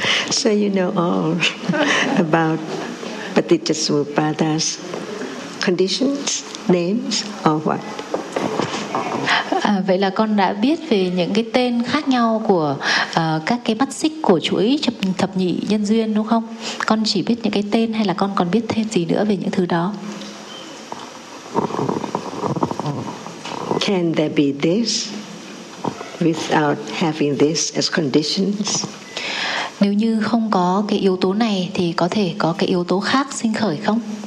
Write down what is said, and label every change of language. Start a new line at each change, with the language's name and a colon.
English: So you know all about Patijasamupada's conditions, names, or what?
Vietnamese: Vậy là con đã biết về những cái tên khác nhau của các cái mắt xích của chuỗi thập nhị nhân duyên đúng không? Con chỉ biết những cái tên hay là con còn biết thêm gì nữa về những thứ đó?
English: Can there be this without having this as conditions?
Vietnamese: Nếu như không có cái yếu tố này thì có thể có cái yếu tố khác sinh khởi không?